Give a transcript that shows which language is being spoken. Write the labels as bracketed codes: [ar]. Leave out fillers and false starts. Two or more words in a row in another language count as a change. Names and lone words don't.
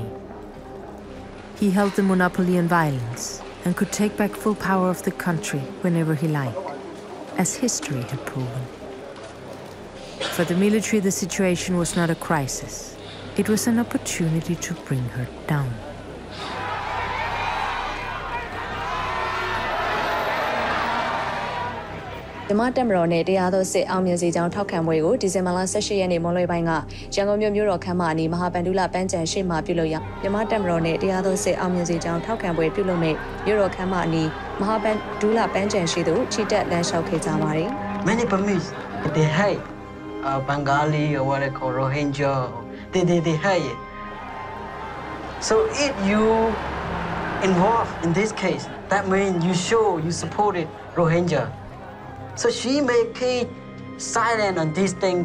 [en] He held the monopoly on violence and could take back full power of the country whenever he liked, as history had proven. For the military, the situation was not a crisis. It was an opportunity to bring her down. [my] Myanmar တပ်မတော်နဲ့တရားသောစစ်အောင်မြင်စေကြောင်းထောက်ခံပွဲကိုဒီဇင်ဘာလ18ရက်နေ့မွန်းလွဲပိုင်းကရန်ကုန်မြို့တော်ခမ်းမအနီးမဟာဗန္ဓုလပန်းခြံရှိမှပြုလုပ်ရာမြန်မာတပ်မတော်နဲ့တရားသောစစ်အောင်မြင်စေကြောင်းထောက်ခံပွဲပြုလုပ်မဲ့မြို့တော်ခမ်းမအနီးမဟာဗန္ဓုလပန်းခြံရှိသို့ချီတက်လမ်းလျှောက်ခဲ့ကြပါတယ် [en] Many Burmese they hate Bengali or what they call Rohingya they hate it. So if you involved in this case, that means you show you supported Rohingya. So she may keep silent on this thing.